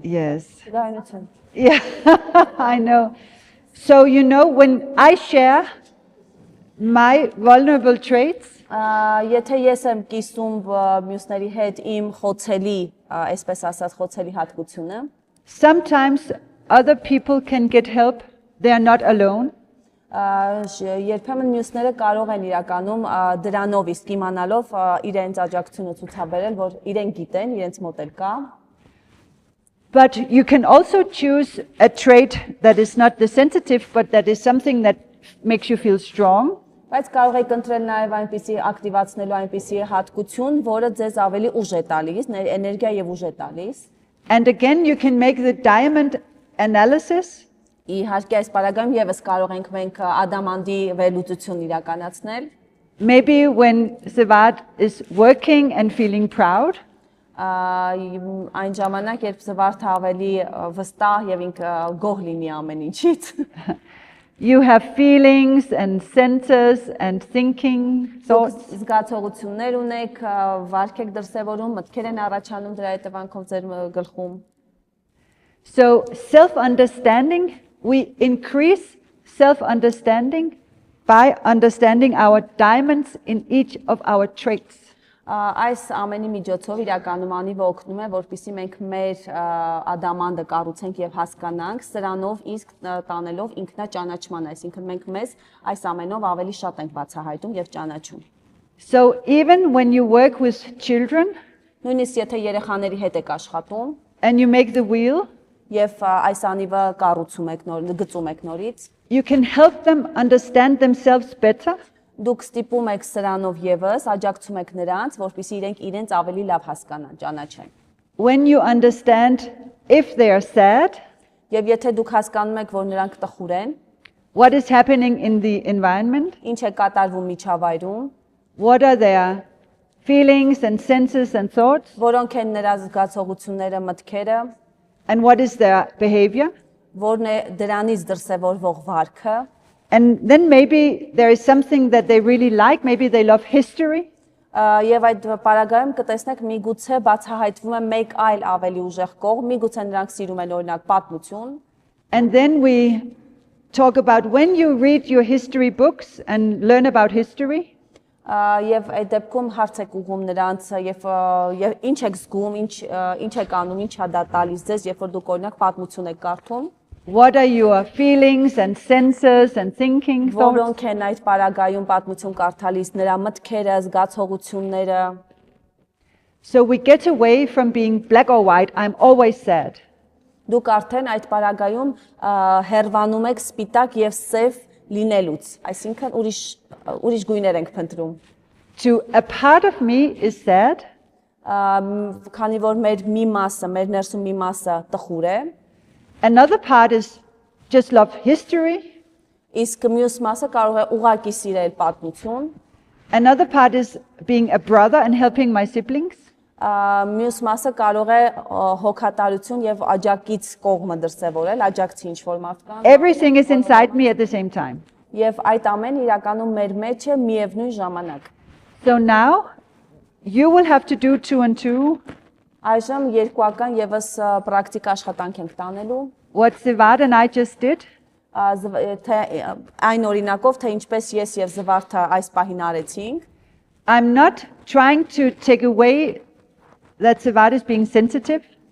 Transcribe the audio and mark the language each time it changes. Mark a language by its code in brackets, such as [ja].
[en] Yes. [hy] Զգայունություն։ [en] Yeah, I know. So when I share my vulnerable traits, [hy] Եթե ես եմ կիսում մյուսների հետ իմ խոցելի, այսպես ասած, խոցելի հատկությունը, [en] sometimes other people can get help. They are not alone. [hy] Երբեմն մյուսները կարող են իրականում դրանով իսկ իմանալով իրենց աջակցությունը ցուցաբերել, որ իրենք գիտեն, իրենց մոտ էլ կա։ [en] But you can also choose a trait that is not the sensitive, but that is something that makes you feel strong. [hy] Բայց կարող եք ընտրել նաև այնպիսի ակտիվացնելու այնպիսի հատկություն, որը ձեզ ավելի ուժ է տալիս, էներգիա եւ ուժ է տալիս։ [en] And again, you can make the diamond analysis. [hy] Իհարկե այս պարագայում եւս կարող ենք մենք ադամանդի վերլուծություն իրականացնել։ [en] Maybe when Sivad is working and feeling proud, [hy] Այն ժամանակ, երբ Զվարդը ավելի վստահ եւ ինքը գոհ լինի ամեն ինչից։ [en] you have feelings and senses and thinking thoughts. [hy] Զգացողություններ ունեք, վարք եք դրսևորում, մտքեր են առաջանում դրա հետևանքով ձեր գլխում։ [en] So self-understanding, we increase self-understanding by understanding our diamonds in each of our traits. [hy] Այս ամենի միջոցով իրականում անիվը օգնում է, որպեսզի մենք մեր ադամանդը կառուցենք եւ հասկանանք, սրանով իսկ տանելով ինքնաճանաչման, այսինքն մենք մեզ այս ամենով ավելի շատ ենք բացահայտում եւ ճանաչում։ [en] So even when you work with children, [hy] նույնիսկ եթե երեխաների հետ եք աշխատում, [en] and you make the wheel, [hy] եւ այս անիվը կառուցում եք գծում եք նորից, [en] you can help them understand themselves better. [hy] Դուք ստիպում եք սրանով եւս, աջակցում եք նրանց, որպեսզի իրենք իրենց ավելի լավ հասկանան, ճանաչեն։ [en] When you understand if they are sad, [hy] Եվ եթե դուք հասկանում եք, որ նրանք տխուր են, [en] what is happening in the environment, [hy] ինչ է կատարվում միջավայրում, [en] what are their feelings and senses and thoughts, [hy] որոնք են նրա զգացողությունները, մտքերը, [en] and what is their behavior, [hy] որն է դրանից դրսևորվող վարքը, [en] and then maybe there is something that they really like, maybe they love history, [hy] եւ այդ պարագայում կտեսնեք միգուցե բացահայտվում է մեկ այլ ավելի ուժեղ կողմ, միգուցե նրանք սիրում են օրինակ պատմություն, [en] and then we talk about when you read your history books and learn about history, [hy] եւ այդ դեպքում հարց եք ուղում նրանց եւ ինչ եք զգում, ինչ եք անում, ինչ է դա տալիս ձեզ, երբ որ դուք օրինակ պատմություն եք կարդում, [en] what are your feelings and senses and thinking thoughts. [hy] որոնք են այդ պարագայում պատմություն կարդալիս նրա մտքերը, զգացողությունները։ [en] So we get away from being black or white, I'm always sad. [hy] Դուք արդեն այդ պարագայում հերվանում եք սպիտակ եւ սև լինելուց, այսինքն ուրիշ գույներ ենք փնտրում։ [en] To a part of me is sad, [hy] Քանի որ մեր մի մասը, մեր ներսում մի մասը տխուր է, [en] another part is just love history, [hy] իսկ մյուս մասը կարող է ուղակի սիրել պատմություն, [en] another part is being a brother and helping my siblings, [hy] մյուս մասը կարող է հոգատարություն եւ աջակից կողմը դրսևորել, աջակցի ինչ-որ մարդկան։ [en] everything is inside me at the same time. [hy] Եվ այդ ամեն իրականում մեր մեջ է միևնույն ժամանակ։ [en] So now you will have to do 2 and 2, [hy] Այժմ երկուական եւս պրակտիկ աշխատանք ենք տանելու։ [en] what Sivad and I just did, [hy] Թե այն օրինակով, թե ինչպես ես եւ Զվարդը այս պահին արեցինք, [en] I'm not trying to take away that Sivad is being sensitive.